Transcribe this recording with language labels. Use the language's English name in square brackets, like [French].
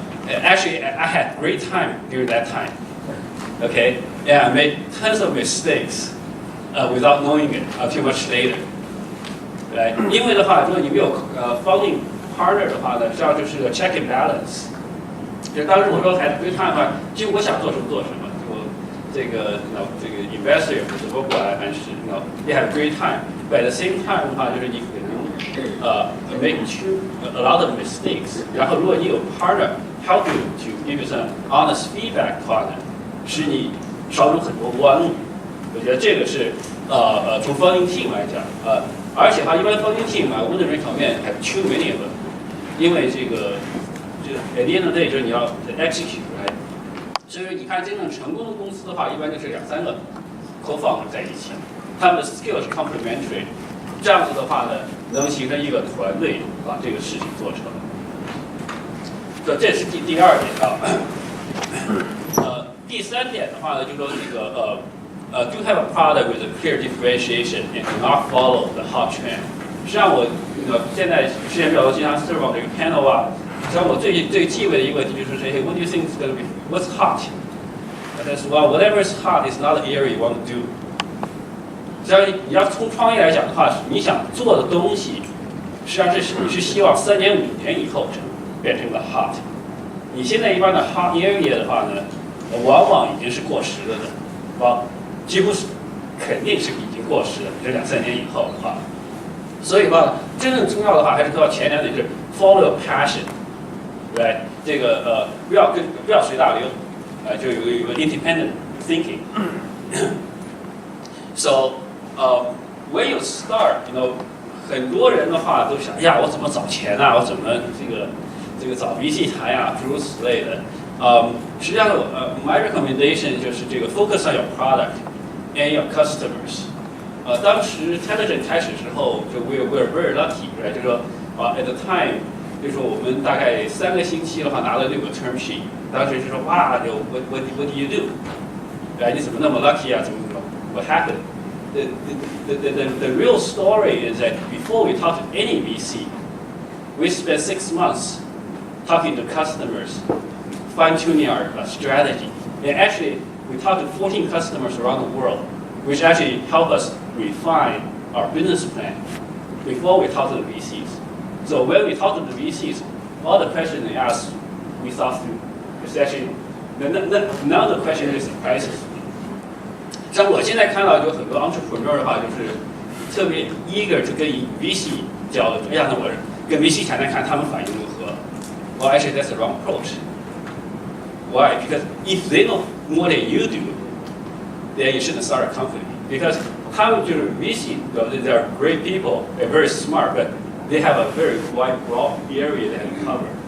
[English] Actually, I had great time during that time. Okay, and I made tons of mistakes without knowing it until much later. Right? [Chinese] 因为的话，如果你没有founding partner 的话呢，实际上就是个 [English] check and balance。 [Chinese] 就当时我说 [English] had great time [Chinese] 的话，几乎我想做什么做什么。这个 investor 也不是说过来，但是 [English] you have a great time. But at the same time [Chinese] 的话，就是你可能 [English] make a lot of mistakes。 [Chinese] 然后如果你有 partner [English] help you to give you some honest feedback [Chinese] 的话呢，使你少走很多弯路。我觉得这个是从 founding team 来讲，而且的话，一般 founding team 我们的人层面 [English] have too many of them， [Chinese] 因为这个 [English] at the end of the day [Chinese] 就是你要 execute。 [English] Right? [Chinese] 所以说，你看真正成功的公司的话，一般就是2-3个 co-founder 在一起，他们的 skill 是 complementary， 这样子的话呢，能形成一个团队把这个事情做成。这是第二点啊。第三点的话呢，就说这个 [English] do have a product with a clear differentiation and do not follow the hot trend。 [Chinese] 实际上我现在时间比较多，经常 serve 这个 panel 啊。实际上我最忌讳的一个问题就是这些 [English] What do you think is going to be what's hot That's well, whatever is hot is not the area you want to do. [Chinese] 实际上，你要从创业来讲的话，你想做的东西，实际上是你是希望3年5年以后变成了 hot。你现在一般的 hot area 的话呢，往往已经是过时了的，几乎是肯定是已经过时了，就2、3年以后的话。所以吧，真正重要的话还是做到前2点，就是 [English] follow your passion， [Chinese] 对，这个不要随大流，就有一个 [English] independent thinking。 So when you start, you know， [Chinese] 很多人的话都想，呀，我怎么找钱啊？我怎么这个找 VC 谈呀，诸如此类的。实际上 [English] my recommendation [Chinese] 就是这个 [English] focus on your product and your customers。 [Chinese] 当时 Intelligent 开始之后，就 [English] we're very lucky， right？ [Chinese] 就是说 [English] at the time， [Chinese] 就是说我们大概3个星期的话拿了6个 term sheet， 当时就说哇，就 [English] what do you do？ [Chinese] 哎，你怎么那么 lucky 啊？怎么 [English] what happened？ The real story is that before we talk to any VC, we spent 6 months talking to customers, fine-tuning our strategy. And actually, we talked to 14 customers around the world, which actually helped us refine our business plan before we talk to the VCs. So when we talk to the VCs, all the questions they asked, we thought through. It's actually none of the questions really surprises me. [Chinese] 像我现在看到有很多 entrepreneur 的话，就是特别 eager 去跟 VC 交流。哎呀，那我跟 VC 谈谈看他们反应如何。 [English] Well, actually, that's the wrong approach. Why? Because if they know more than you do, then you shouldn't start a company. Because [Chinese] 他们就是 [English] VC, they are great people, they're very smart, but they have a very wide, broad area they can cover.